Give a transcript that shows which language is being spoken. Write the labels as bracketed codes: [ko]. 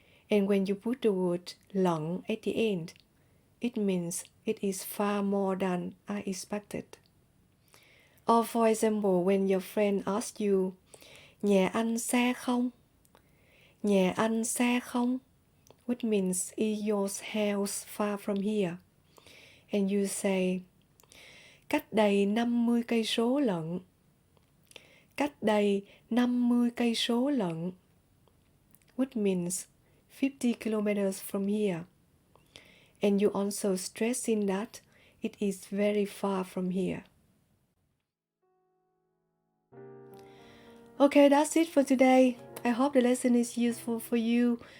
[en] And when you put the word lận at the end, it means it is far more than I expected. Or for example, when your friend asks you, [vi] nhà anh xa không? Nhà anh xa không? [en] Which means, is your house far from here? And you say, [vi] cách đây 50 cây số lận. Cách đây 50 cây số lận. [en] Which means 50 kilometers from here. And you also stressing that it is very far from here. Okay, that's it for today. I hope the lesson is useful for you.